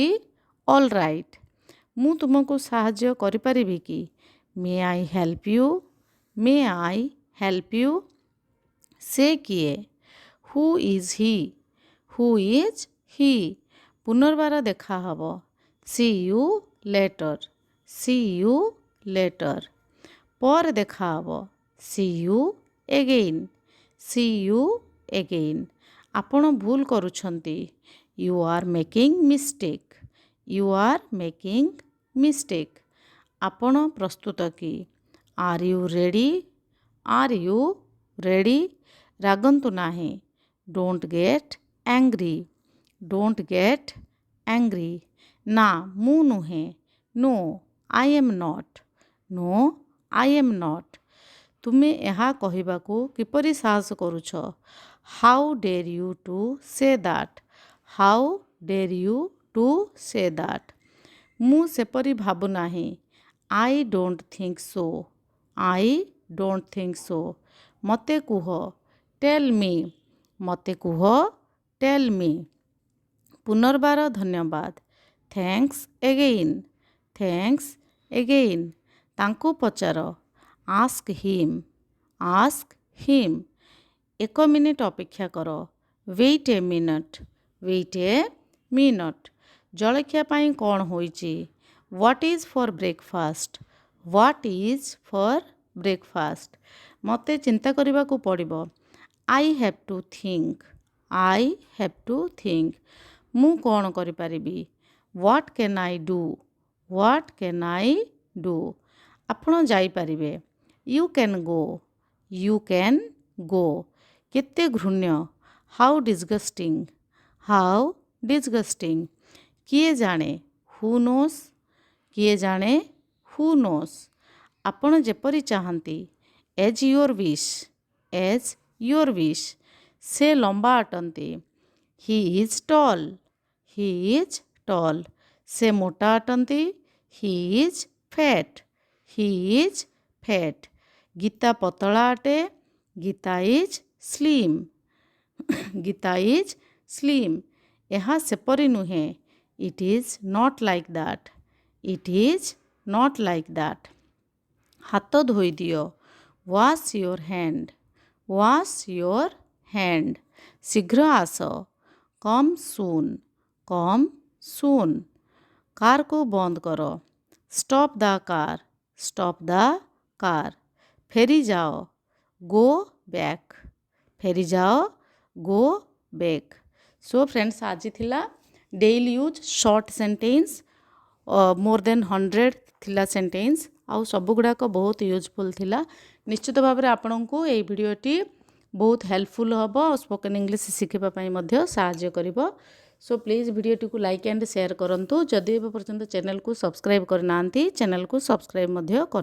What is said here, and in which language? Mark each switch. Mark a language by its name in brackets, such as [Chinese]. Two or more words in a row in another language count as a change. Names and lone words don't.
[English] All right. [Odia] ମୁଁ ତୁମକୁ ସାହାଯ୍ୟ କରିପାରିବି କି? [English] May I help you? May I help you? [Odia] ସେ କିଏ? [English] Who is he? Who is he? [Odia] ପୁନର୍ବାର ଦେଖା ହେବ. [English] See you later. See you later. [Odia] ପରେ ଦେଖା ହେବ. [English] See you again. See you again. [Odia] ଆପଣ ଭୁଲ କରୁଛନ୍ତି. [English] You are making mistake. You are making mistake. [Odia] ଆପଣ ପ୍ରସ୍ତୁତ କି? [English] Are you ready? Are you ready? [Odia] ରାଗନ୍ତୁ ନାହିଁ. [English] Don't get angry. Don't get angry. [Odia] ନା ମୁଁ ନୁହେଁ. [English] No, I am not. No, I am not. [Odia] ତୁମେ ଏହା କହିବାକୁ କିପରି ସାହସ କରୁଛ? [English] How dare you to say that? How dare you to say that? [Odia] ମୁଁ ସେପରି ଭାବୁ ନାହିଁ. [English] I don't think so. I don't think so. [Odia] ମୋତେ କୁହ. [English] Tell me. [Odia] ମୋତେ କୁହ. [English] Tell me. [Odia] ପୁନର୍ବାର ଧନ୍ୟବାଦ. [English] Thanks again. Thanks again. [Odia] ତାଙ୍କୁ ପଚାର. [English] Ask him. Ask him. [Odia] 1 ମିନିଟ୍ ଅପେକ୍ଷା କର. [English] Wait a minute. Wait a minute. [Odia] ଜଳଖିଆ ପାଇଁ କ'ଣ ହୋଇଛି? [English] What is for breakfast? What is for breakfast? [Odia] ମୋତେ ଚିନ୍ତା କରିବାକୁ ପଡ଼ିବ. [English] I have to think. I have to think. [Odia] ମୁଁ କ'ଣ କରିପାରିବି? [English] What can I do? What can I do? [Odia] ଆପଣ ଯାଇପାରିବେ। [English] You can go. You can go. [Odia] କେତେ ଘୃଣ୍ୟ। [English] How disgusting. How disgusting. [Odia] କିଏ ଜାଣେ? [English] Who knows? [Odia] କିଏ ଜାଣେ? [English] Who knows? [Odia] ଆପଣ ଯେପରି ଚାହାନ୍ତି। [English] As your wish. As your wish. [Odia] ସେ ଲମ୍ବା ଅଟନ୍ତି। [English] He is tall. He is tall. [Odia] ସେ ମୋଟା ଅଟନ୍ତି। [English] He is fat. He is fat. [Odia] ଗୀତା ପତଳା ଅଟେ। ଗୀତା [English] is slim. ଗୀତା is slim. [Odia] ଏହା ସେପରି ନୁହେଁ। [English] It is not like that. It is not like that. [Odia] ହାତ ଧୋଇଦିଅ। [English] Wash your hand. Wash your hand. [Odia] ଶୀଘ୍ର ଆସ। [English] Come soon. Come soon. [Odia] କାରକୁ ବନ୍ଦ କର। [English] Stop the car. Stop the car. ଫେରିଯାଅ। Go back. ଫେରିଯାଅ। Go back. So friends [Odia] ଆଜି ଥିଲା [English] daily use short sentence. more than 100 [Odia] ଥିଲା ସେଣ୍ଟେନ୍ସ ଆଉ ସବୁଗୁଡ଼ାକ ବହୁତ ୟୁଜଫୁଲ୍ ଥିଲା। ନିଶ୍ଚିତ ଭାବରେ ଆପଣଙ୍କୁ ଏଇ ଭିଡ଼ିଓଟି ବହୁତ ହେଲ୍ପଫୁଲ୍ ହେବ ଆଉ [English] spoken English [Odia] ଶିଖିବା ପାଇଁ ମଧ୍ୟ ସାହାଯ୍ୟ କରିବ। [English] so please [Odia] ଭିଡ଼ିଓଟିକୁ [English] like and share [Odia] କରନ୍ତୁ। ଯଦି ଏବେ ପର୍ଯ୍ୟନ୍ତ ଚ୍ୟାନେଲକୁ ସବସ୍କ୍ରାଇବ୍ କରିନାହାନ୍ତି ଚ୍ୟାନେଲକୁ ସବସ୍କ୍ରାଇବ୍ ମଧ୍ୟ କରିଦିଅନ୍ତୁ।